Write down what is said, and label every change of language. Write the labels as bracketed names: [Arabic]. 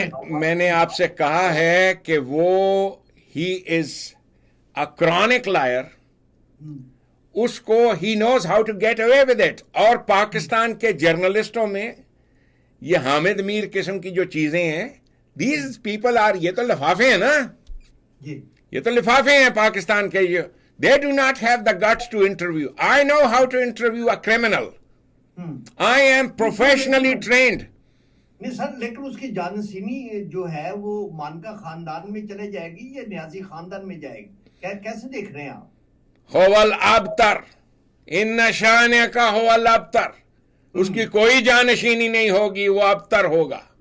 [Urdu] میں نے آپ سے کہا ہے کہ وہ [English] he is a chronic liar, [Urdu] اس کو [English] He knows how to get away with it. [Urdu] اور پاکستان کے جرنلسٹوں میں یہ حامد میر قسم کی جو چیزیں ہیں, [English] these people are, [Urdu] یہ تو لفافے ہیں نا, یہ تو لفافے ہیں پاکستان کے. [English] They do not have the guts to interview. I know how to interview a criminal. I am professionally trained. [Urdu] نہیں سر, لیکن اس کی جانشینی جو ہے وہ مانکا خاندان میں چلے جائے گی یا نیازی خاندان میں جائے گی, کیسے دیکھ رہے ہیں آپ؟ [Arabic] هو الابتر ان شانے کا هو الابتر, [Urdu] اس کی کوئی جانشینی نہیں ہوگی, وہ ابتر ہوگا.